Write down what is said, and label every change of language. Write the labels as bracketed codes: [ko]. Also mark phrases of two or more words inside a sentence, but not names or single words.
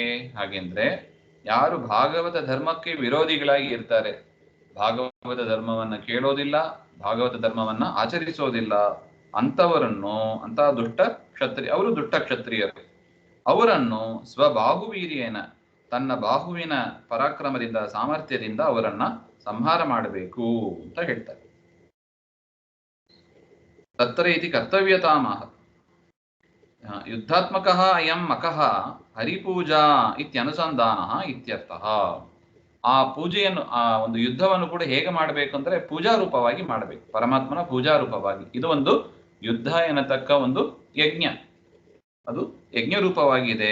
[kn] ಹಾಗೆಂದ್ರೆ ಯಾರು ಭಾಗವತ ಧರ್ಮಕ್ಕೆ ವಿರೋಧಿಗಳಾಗಿ ಇರ್ತಾರೆ, ಭಾಗವತ ಧರ್ಮವನ್ನ ಕೇಳೋದಿಲ್ಲ, ಭಾಗವತ ಧರ್ಮವನ್ನ ಆಚರಿಸೋದಿಲ್ಲ, ಅಂತವರನ್ನು, ಅಂತ ದುಷ್ಟ ಕ್ಷತ್ರಿಯ, ಅವರು ದುಷ್ಟ ಕ್ಷತ್ರಿಯರು, ಅವರನ್ನು ಸ್ವಬಾಹುವೀರ್ಯೇನ, ತನ್ನ ಬಾಹುವಿನ ಪರಾಕ್ರಮದಿಂದ ಸಾಮರ್ಥ್ಯದಿಂದ ಅವರನ್ನ ಸಂಹಾರ ಮಾಡಬೇಕು ಅಂತ ಹೇಳ್ತಾರೆ. [sa] ತತ್ರ ಇತಿ ಕರ್ತವ್ಯತಾಮಹ ಯುದ್ಧಾತ್ಮಕಃ ಅಯಂ ಮಕಃ ಹರಿಪೂಜಾ ಇತ್ಯನುಸಂಧಾನಃ ಇತ್ಯರ್ಥಃ. [kn] ಆ ಪೂಜೆಯನ್ನು, ಆ ಒಂದು ಯುದ್ಧವನ್ನು ಕೂಡ ಹೇಗೆ ಮಾಡಬೇಕು ಅಂದ್ರೆ ಪೂಜಾ ರೂಪವಾಗಿ ಮಾಡಬೇಕು, ಪರಮಾತ್ಮನ ಪೂಜಾ ರೂಪವಾಗಿ. ಇದು ಒಂದು ಯುದ್ಧ ಎನ್ನತಕ್ಕ ಒಂದು ಯಜ್ಞ, ಅದು ಯಜ್ಞ ರೂಪವಾಗಿದೆ.